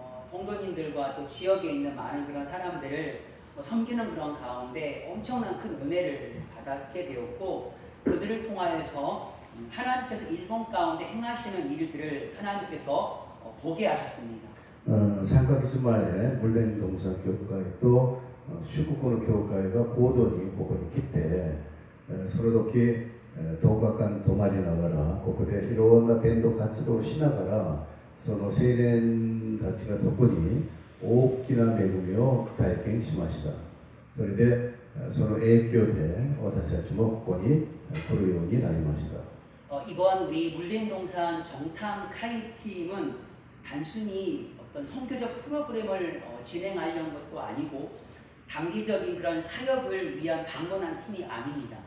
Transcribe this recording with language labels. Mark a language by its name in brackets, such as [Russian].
[Korean] 성도님들과 또 지역에 있는 많은 그런 사람들을 섬기는 그런 가운데 엄청난 큰 은혜를 받게 되었고 그들을 통하여서 하나님께서 일본 가운데 행하시는 일들을 하나님께서 보게 하셨습니다. [Japanese] 3ヶ月前、물랜동산教会と祝福の教会が合同にここに来て、その時10日間泊まりながら、ここでいろんな伝道活動をしながら、その青年たちが特に大きな恵みを体験しました。それで、その影響で私たちもここに来るようになりました。 [Korean] 이번 우리 물린동산 정탐 카이팀은 단순히 어떤 선교적 프로그램을 진행하려는 것도 아니고 단기적인 그런 사역을 위한 방문한 팀이 아닙니다.